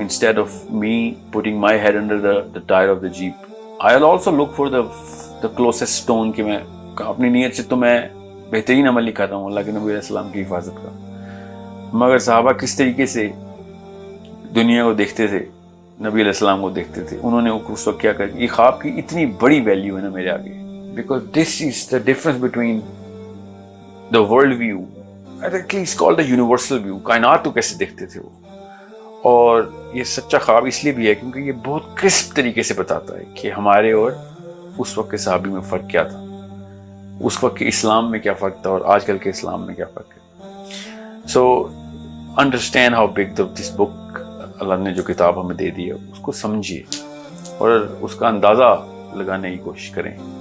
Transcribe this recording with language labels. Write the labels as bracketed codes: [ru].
[en] Instead of me putting my head under the tire of the Jeep, I'll also look for the closest stone [ur] کہ میں اپنی نیت سے تو میں بہترین عمل نہیں کرتا ہوں اللہ کے نبی علیہ السلام کی حفاظت کا. مگر صحابہ کس طریقے سے دنیا کو دیکھتے تھے, نبی علیہ السلام کو دیکھتے تھے, انہوں نے اس وقت کیا کر یہ خواب کی اتنی بڑی ویلیو ہے نا میرے آگے. [en] Because this is the difference between the world view. It's called the universal view. [ur] کائنات کو کیسے دیکھتے تھے وہ. اور یہ سچا خواب اس لیے بھی ہے کیونکہ یہ بہت کرسپ طریقے سے بتاتا ہے کہ ہمارے اور اس وقت کے صحابی میں فرق کیا تھا, اس وقت کے اسلام میں کیا فرق تھا اور آج کل کے اسلام میں کیا فرق ہے. [en] So understand how big this book. [ur] اللہ نے جو کتاب ہمیں دے دی ہے اس کو سمجھیے اور اس کا اندازہ لگانے کی کوشش کریں.